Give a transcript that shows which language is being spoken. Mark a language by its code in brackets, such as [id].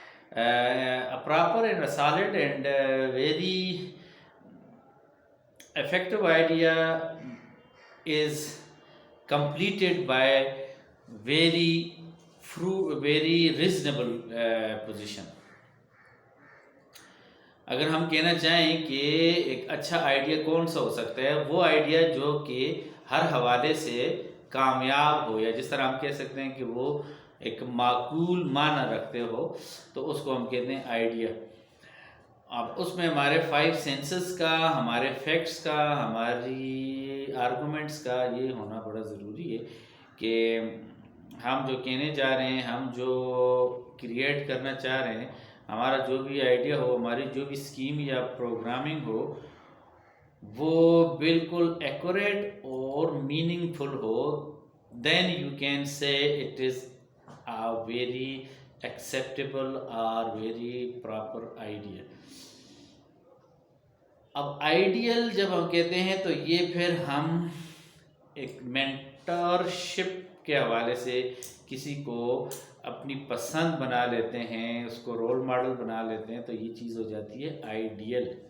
[en] A proper and a solid and very effective idea is completed by very very reasonable position. [ur] اگر ہم کہنا چاہیں کہ ایک اچھا آئیڈیا کون سا ہو سکتا ہے، وہ آئیڈیا جو کہ ہر حوالے سے کامیاب ہو، یا جس طرح ہم کہہ سکتے ہیں کہ وہ ایک معقول معنی رکھتے ہو، تو اس کو ہم کہتے ہیں آئیڈیا. اب اس میں ہمارے 5 سینسز کا، ہمارے فیکٹس کا، ہماری آرگومنٹس کا یہ ہونا بڑا ضروری ہے کہ ہم جو کہنے جا رہے ہیں، ہم جو کریٹ کرنا چاہ رہے ہیں، ہمارا جو بھی آئیڈیا ہو، ہماری جو بھی اسکیم یا پروگرامنگ ہو، وہ بالکل ایکوریٹ اور meaning full ہو. [en] Then you can say it is a very acceptable or very proper idea. [ur] اب آئیڈیل جب ہم کہتے ہیں تو یہ پھر ہم ایک مینٹرشپ کے حوالے سے کسی کو اپنی پسند بنا لیتے ہیں، اس کو رول ماڈل بنا لیتے ہیں، تو یہ چیز ہو جاتی ہے آئیڈیل.